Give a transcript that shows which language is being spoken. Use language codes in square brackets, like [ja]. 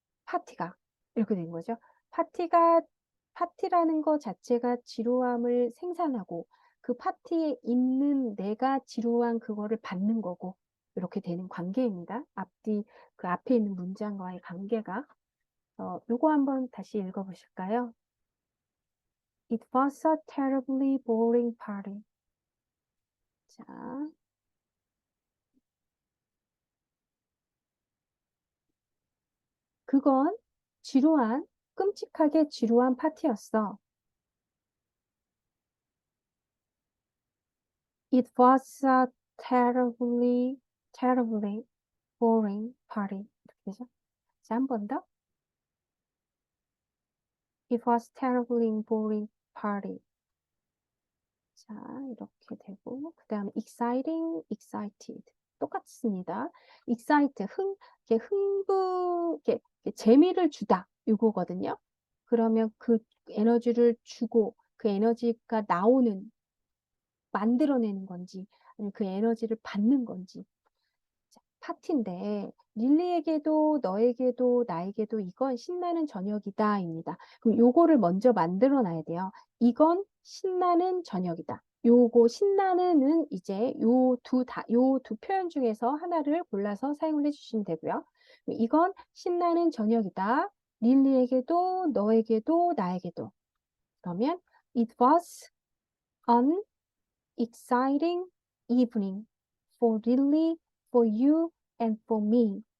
[ko] 파티가 이렇게 된 거죠. 파티라는 거 자체가 지루함을 생산하고 그 파티에 있는 내가 지루한 그거를 받는 거고 이렇게 되는 관계입니다. 그 앞에 있는 문장과의 관계가 요거 한번 다시 읽어보실까요? [en] It was a terribly boring party. 자, [ko] 그건 지루한, 끔찍하게 지루한 파티였어. [en] It was a terribly boring party. [ko] 이렇게 되죠? 자, 한 번 더. [en] It was terribly boring party. [ko] 자, 이렇게 되고, 그 다음에 exciting, excited. 똑같습니다. excite, 이렇게 이렇게 재미를 주다. 이거거든요. 그러면 그 에너지를 주고, 그 에너지가 만들어내는 건지, 아니면 그 에너지를 받는 건지. 파티인데 릴리에게도 너에게도 나에게도 이건 신나는 저녁이다입니다. 그럼 요거를 먼저 만들어 놔야 돼요. 이건 신나는 저녁이다. 요거 신나는은 이제 요 두 표현 중에서 하나를 골라서 사용을 해주시면 되고요. 이건 신나는 저녁이다. 릴리에게도 너에게도 나에게도. 그러면 [en] it was an exciting evening for Lily, for you, and for me.